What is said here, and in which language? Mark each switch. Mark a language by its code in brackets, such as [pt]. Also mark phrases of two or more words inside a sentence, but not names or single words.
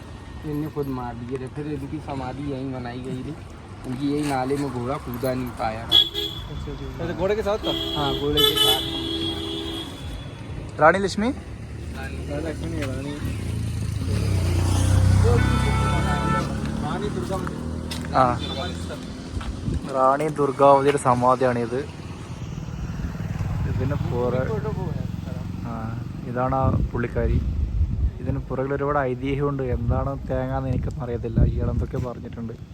[hi] इनने खुद मार दिए थे, फिर इनकी समाधि यहीं बनाई गई थी। इनकी यही नाले में घोड़ा कूदा नहीं पाया था। अच्छा, घोड़े के साथ था? हाँ, घोड़े के साथ। रानी लक्ष्मी, लक्ष्मी रानी दुर्गा। [ml] ആ റാണി ദുർഗാവതിയുടെ സമാധിയാണിത്. ഇതിന് ഇതാണ് ആ പുള്ളിക്കാരി. ഇതിന് പുറകിൽ ഒരുപാട് ഐതിഹ്യമുണ്ട്. എന്താണ് തേങ്ങാന്ന് എനിക്കൊന്നും അറിയത്തില്ല. ഇയാൾ എന്തൊക്കെ പറഞ്ഞിട്ടുണ്ട്.